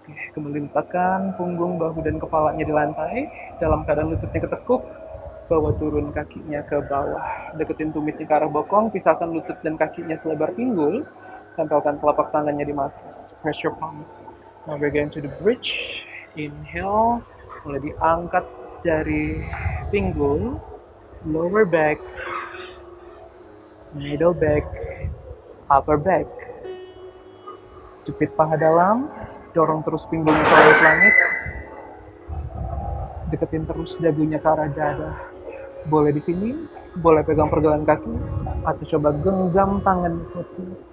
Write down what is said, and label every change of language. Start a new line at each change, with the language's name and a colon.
Indonesian: Kembali letakkan punggung, bahu, dan kepalanya di lantai. Dalam keadaan lututnya ketekuk, bawa turun kakinya ke bawah. Deketin tumitnya ke arah bokong, pisahkan lutut dan kakinya selebar pinggul. Tempelkan telapak tangannya di matras.
English: Press your palms. Now we're going to the bridge.
Indonesian: Inhale, mulai diangkat dari pinggul.
English: Lower back, middle back, upper back.
Indonesian: Jepit paha dalam. Dorong terus pinggulnya ke langit-langit. Deketin terus dagunya ke arah dada. Boleh di sini, boleh pegang pergelangan kaki, atau coba genggam tangan kaki.